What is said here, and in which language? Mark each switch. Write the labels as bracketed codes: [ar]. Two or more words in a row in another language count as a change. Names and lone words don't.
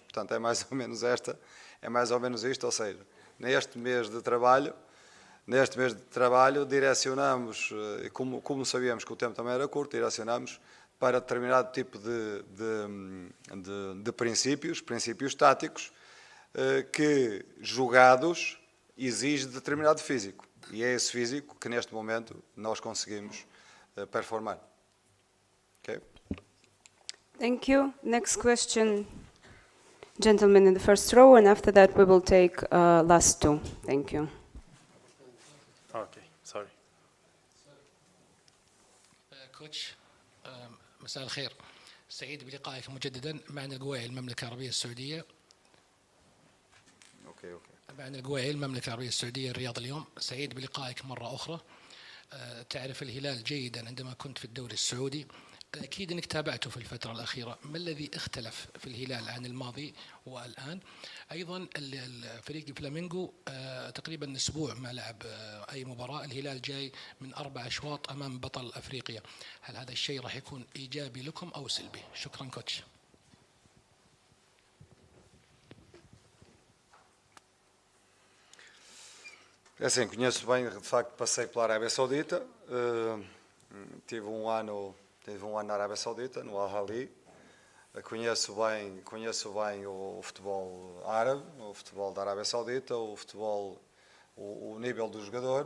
[pt] Portanto, é mais ou menos isto, ou seja, neste mês de trabalho direcionamos, como sabíamos que o tempo também era curto, direcionamos para determinado tipo de princípios táticos, que jogados exige determinado físico. E é esse físico que neste momento nós conseguimos performar. [en] Okay? Thank you. Next question, gentleman in the first row, and after that we will take last two. Thank you. Okay, sorry. Coach, [ar] مساء الخير. سعيد بلقائك مجددا. معنا القويعي المملكة العربية السعودية. معنا القويعي المملكة العربية السعودية الرياض اليوم. سعيد بلقائك مرة أخرى. تعرف الهلال جيدا عندما كنت في الدوري السعودي. أكيد أنك تابعته في الفترة الأخيرة. ما الذي اختلف في الهلال عن الماضي والآن؟ أيضا فريق فلامينغو تقريبا أسبوع ما لعب أي مباراة. الهلال جاي من 4 أشواط أمام بطل أفريقيا. هل هذا الشيء راح يكون إيجابي لكم أو سلبي؟ شكرا كوتش. [pt] É assim, conheço bem, de facto passei pela Arábia Saudita, tive um ano na Arábia Saudita, no Al-Ahly. Conheço bem o futebol árabe, o futebol da Arábia Saudita, o futebol, o nível do jogador.